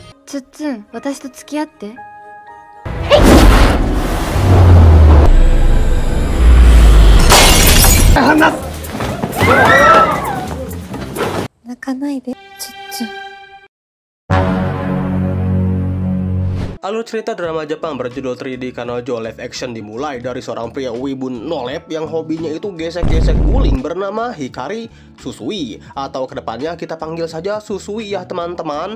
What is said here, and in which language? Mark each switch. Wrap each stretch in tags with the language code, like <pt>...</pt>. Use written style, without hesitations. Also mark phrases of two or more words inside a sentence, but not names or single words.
<ja>つっつん、私と付き合って。泣かないで、つっつん。</ja> <id>Alur cerita drama Jepang berjudul 3D Kanojo live action dimulai dari seorang pria wibu nolep yang hobinya itu gesek-gesek guling bernama Hikari Susui, atau kedepannya kita panggil saja Susui ya teman-teman.</id>